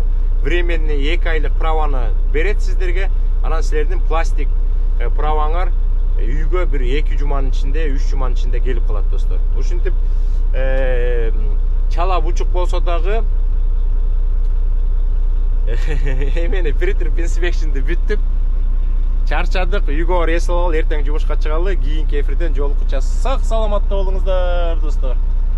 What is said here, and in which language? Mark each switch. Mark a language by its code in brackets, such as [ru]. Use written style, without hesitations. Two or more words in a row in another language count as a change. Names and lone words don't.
[ky] Временный 2 айлык праваны берет сиздерге. Анан силердин пластик праваңар үйгө бир 2 жуманын ичинде, 3 жуманын ичинде келип калат достор. Ушинтип чала бучук болсо дагы эмени [en] pre-trip inspection'ды [ky] бүттүк. Чарчадык, үйгө барып эс алалы, эртең жумушка чыгалы. Кийинки эфирден жолугуча сак саламатта болуңуздар достор.